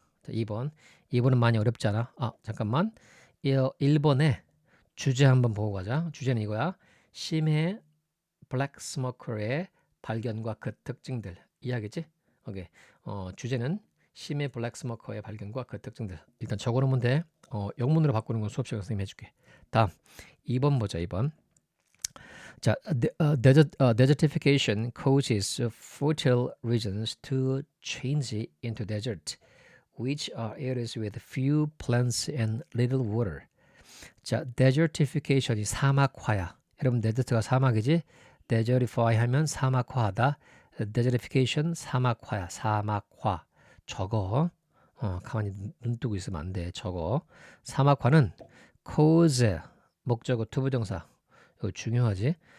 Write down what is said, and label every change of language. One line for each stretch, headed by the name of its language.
Korean: 자, 2번은 많이 어렵지 않아? 잠깐만. 1번에 주제 한번 보고 가자. 주제는 이거야. 심해 블랙 스모커의 발견과 그 특징들. 이해하겠지? 오케이. 주제는 심해 블랙 스모커의 발견과 그 특징들. 일단 적어놓으면 돼. 영문으로 바꾸는 건 수업 시간에 선생님이 해줄게. 다음 2번 보자. 2번.
English: 자, desertification causes fertile regions to change into desert, which are areas with few plants and little water.
Korean: 자, desertification이 사막화야. 여러분 데저트가 사막이지. desertify 하면 사막화하다. desertification 사막화야. 사막화. 저거 가만히 눈 뜨고 있으면 안 돼. 저거. 사막화는 cause 목적어 투부정사. 이거 중요하지.